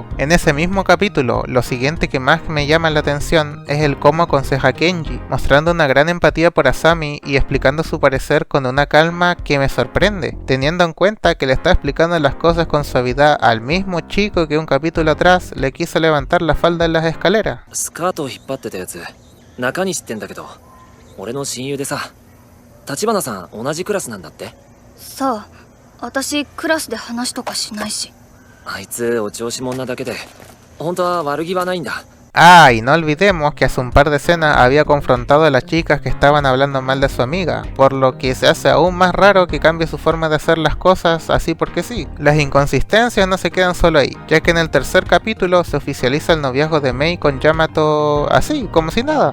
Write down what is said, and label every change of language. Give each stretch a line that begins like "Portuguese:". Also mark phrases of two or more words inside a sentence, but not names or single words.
Spanish: En ese mismo capítulo, lo siguiente que más me llama la atención es el cómo aconseja a Kenji, mostrando una gran empatía por Asami y explicando su parecer con una calma que me sorprende, teniendo en cuenta que le está explicando las cosas con suavidad al mismo chico que un capítulo atrás le quiso levantar la falda en las escaleras.
Japanese: スカートを引っ張ってたやつ中西ってんだけど、俺の親友でさ、橘さん同じクラスなんだって。さあ、私クラスで話とかしないし。あいつお調子者なだけで本当は悪気はないんだ。
Spanish: Ah, y no olvidemos que hace un par de escenas había confrontado a las chicas que estaban hablando mal de su amiga, por lo que se hace aún más raro que cambie su forma de hacer las cosas así porque sí. Las inconsistencias no se quedan solo ahí, ya que en el tercer capítulo se oficializa el noviazgo de Mei con Yamato así, como si nada.